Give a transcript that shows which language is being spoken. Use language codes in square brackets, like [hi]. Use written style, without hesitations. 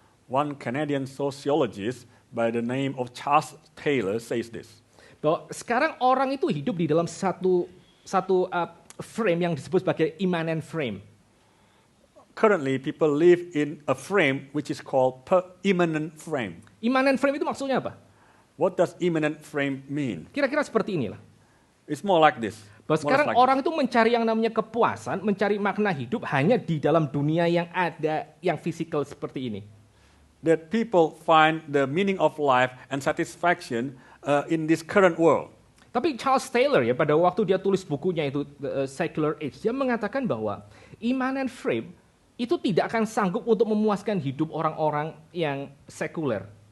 [en] One Canadian sociologist by the name of Charles Taylor says this. [id] Bahwa sekarang orang itu hidup di dalam satu frame yang disebut sebagai immanent frame. [en] Currently, people live in a frame which is called immanent frame. [id] Immanent frame itu maksudnya apa? [en] What does immanent frame mean? [id] Kira-kira seperti inilah. [en] It's more like this. [id] Bahwa sekarang orang itu mencari yang namanya kepuasan, mencari makna hidup hanya di dalam dunia yang ada, yang fisikal seperti ini. [en] That people find the meaning of life and satisfaction in this current world. [id] Tapi Charles Taylor ya pada waktu dia tulis bukunya itu The Secular Age, dia mengatakan bahwa immanent frame itu tidak akan sanggup untuk memuaskan hidup orang-orang yang sekuler.